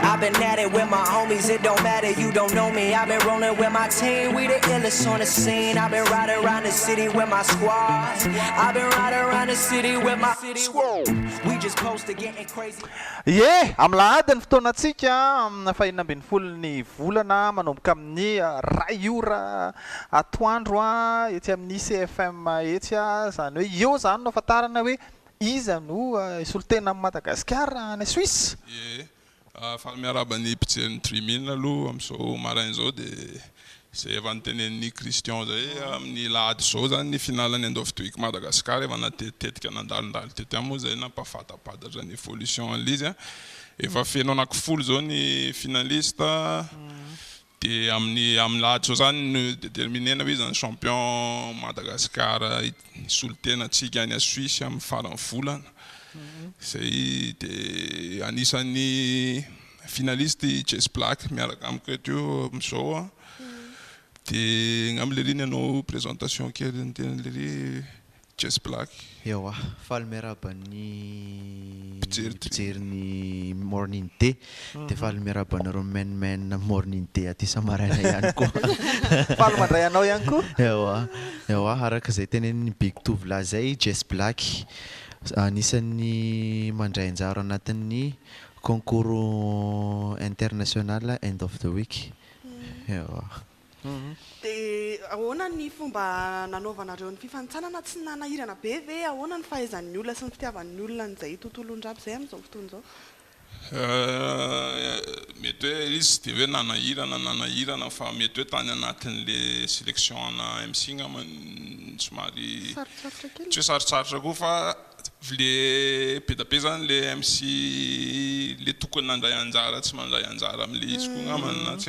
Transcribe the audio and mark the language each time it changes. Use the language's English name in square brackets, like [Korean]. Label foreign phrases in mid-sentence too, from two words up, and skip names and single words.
[English] an addict with my homies, it don't matter, you don't know me. I've been rolling with my team, we the illest on the scene. I've been riding around the city with my squad. I've been riding around the city with my squad. We just posted getting crazy. [Malagasy] Ie, am'lahady ny fotoanatsika amina fahinana ambin'ny folony volana manomboka amin'ny ray ora atoandro etsy amin'ny CFM etsy zany hoe eo zany no afantarana hoe iza no isolotena amin'ny Madagasikara any Suisse. Ie, fa miaraba ny mpijery ny trimine aloha amin'izao maraina izao dia zay efa nitenen'ny Christian zay amin'ny lahady izao zany ny finalany [English] end of the week [Malagasy] Madagasikara efa natetitetika nandalondalo tety amo zay nampafatapatatra ny évolution an'izy efa feno anankifolo zao ny finalista dia amin'ny lahady izao zany no déterminena hoe zany champion Madagasikara isolotena antsika any a Suisse amin'ny farany volana zay dia anisan'ny finaliste Jess Black miaraka amiko eto amin'izao dia ngam le no présentation kely ny tenan'le Jess Black. Ewa, faly miaraban'ny mpijery ny [English] morning day [Malagasy] dia faly miarabanareo men [English] morning day [Malagasy] aty Samaraina ihany koa. Faly mandray anao ihany koa? Ewa, araka izay tenenin'ny big tovolahy zay Jess Black anisan'ny mandray anjara anatin'ny [French] concours international [English] end of the week. [Malagasy] Ewa. Dia ahoana ny fomba nanaovanareo ny fifanitsanana tsy nanahirana be ve ahoana ny fahaizan'ny olona sy ny fitiavan'ny olona n'izay tontolo ndraby izay amin'izao fotoana izao? Mety hoe izy dia hoe nanahirana fa mety hoe tany anatin'le sélection ana MC ngamany somary tsy hoe sarotsarotra koa fa le be da be zany le MC le tokony nandray anjara tsy mandray anjara amin'le izy koa ngamany tsy